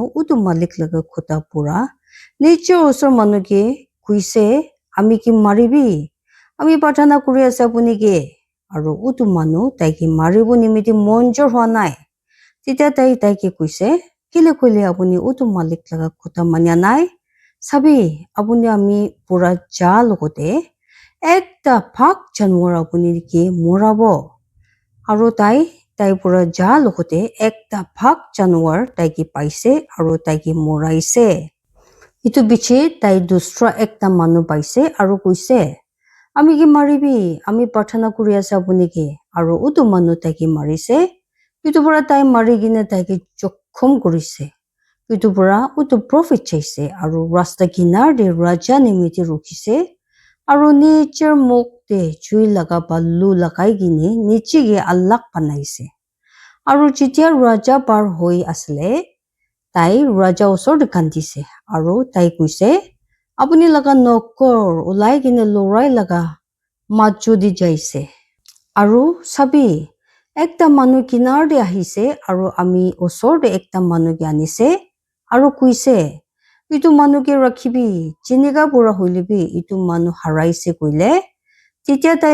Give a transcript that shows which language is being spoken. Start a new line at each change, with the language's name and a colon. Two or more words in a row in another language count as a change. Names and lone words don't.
Naga Pidgin: utu malik laga khota pura niche osor manu ke kuise ami ki maribi ami prarthana kuri ase apuni ke aro utu manu tai ki maribo nimiti monjor hwa nai titia tai ke kuise kile koile apuni utu malik laga khota manya nai sabi apuni ami pura ja logote ekta phak janwar apuni ke morabo aro tai pura ja logote ekta phak janwar tai ki paise aro tai ki moraise itu biche tai dusra ekta manu paise aro kuise ami ki maribi ami prarthana kuri ase apuni ke aro utu manu tai ki marise itu pura tai mari gine tai ki jokhom kurise itu pura utu prophet chaise aro rasta kinar de raja nimiti rukhise aro nicher muk de chui laga ballu lagai gine niche ge alak banaise aro jitia raja par hoi asle tai raja osor de kandise aro tai kuise apuni laga nokor ulai gine lorai laga machu di jaise aro sabi ekta manu kinar de ahise aro ami osor de ekta manu ge anise aro kuise itu manu ke rakhibi jiniga pura hoilebi itu manu haraise koile titia tai